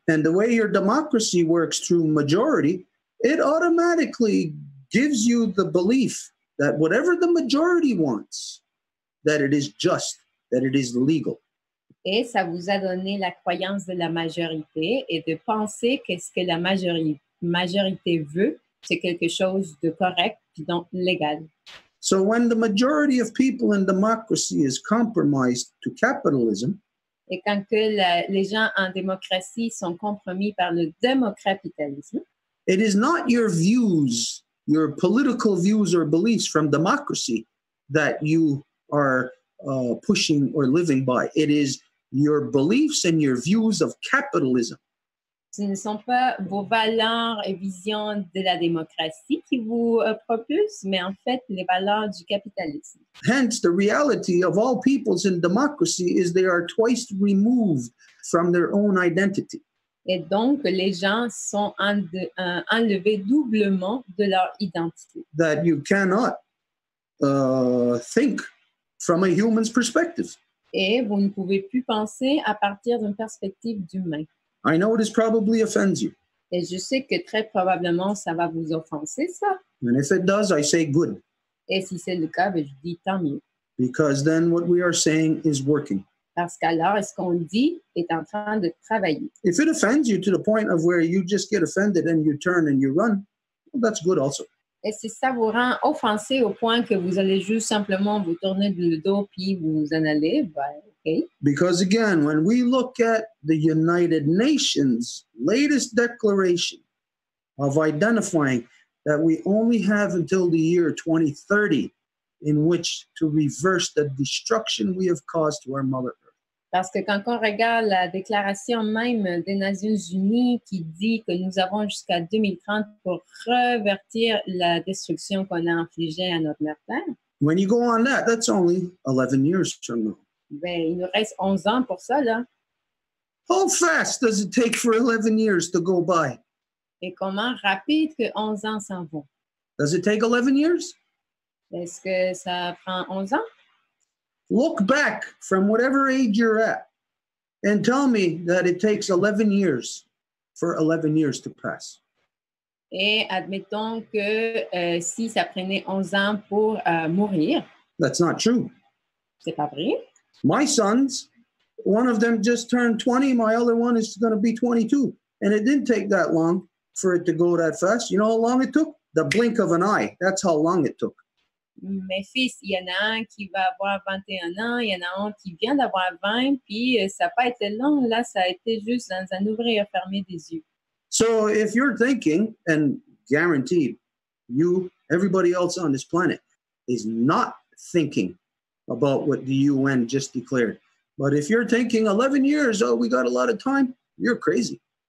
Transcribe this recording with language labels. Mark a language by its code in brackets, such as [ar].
[en] And the way your democracy works through majority, it automatically gives you the belief that whatever the majority wants, that it is just, that it is legal. [fr] Et ça vous a donné la croyance de la majorité et de penser que ce que la majorité veut, c'est quelque chose de correct et donc légal. [en] So when the majority of people in democracy is compromised to capitalism, [fr] Et quand que les gens en démocratie sont compromis par le démocapitalisme, [en] it is not your views, your political views or beliefs from democracy that you are pushing or living by. It is your beliefs and your views of capitalism. [fr] ce ne sont pas vos valeurs et visions de la démocratie qui vous propulsent, mais en fait les valeurs du capitalisme. [en] Hence, the reality of all peoples in democracy is they are twice removed from their own identity. [fr] Et donc, les gens sont enlevés doublement de leur identité. [en] That you cannot think from a human's perspective. [fr] Et vous ne pouvez plus penser à partir d'une perspective d'humain. [en] I know this probably offends you. [fr] Et je sais que très probablement, ça va vous offenser, ça. [en] And if it does, I say good. [fr] Et si c'est le cas, ben, je dis tant mieux. [en] Because then what we are saying is working. [fr] Parce qu'alors, ce qu'on dit est en train de travailler. [en] If it offends you to the point of where you just get offended and you turn and you run, well, that's good also. [fr] Et si ça vous rend offensé au point que vous allez juste simplement vous tourner le dos puis vous en allez, ben, OK. [en] Because again, when we look at the United Nations' latest declaration of identifying that we only have until the year 2030 in which to reverse the destruction we have caused to our Mother Earth. [fr] Parce que quand on regarde la déclaration même des Nations Unies qui dit que nous avons jusqu'à 2030 pour revertir la destruction qu'on a infligée à notre mère Terre, [en] when you go on that, that's only 11 years from now. [fr] ben, il nous reste 11 ans pour ça, là. [en] How fast does it take for 11 years to go by? [fr] Et comment rapide que 11 ans s'en vont. [en] Does it take 11 years? [fr] Est-ce que ça prend 11 ans? [en] Look back from whatever age you're at and tell me that it takes 11 years for 11 years to pass. [fr] Et admettons que si ça prenait 11 ans pour mourir, [en] That's not true. [fr] c'est pas vrai. [en] My sons, one of them just turned 20, my other one is going to be 22. And it didn't take that long for it to go that fast. You know how long it took? The blink of an eye. That's how long it took. [fr] Mes fils, il y en a un qui va avoir 21 ans, il y en a un qui vient d'avoir 20, puis ça n'a pas été long, là, ça a été juste dans un ouvrir et fermer des yeux. [en] So if you're thinking, and guaranteed, everybody else on this planet is not thinking about what the UN just declared. But if you're thinking 11 years, oh, we got a lot of time, you're crazy.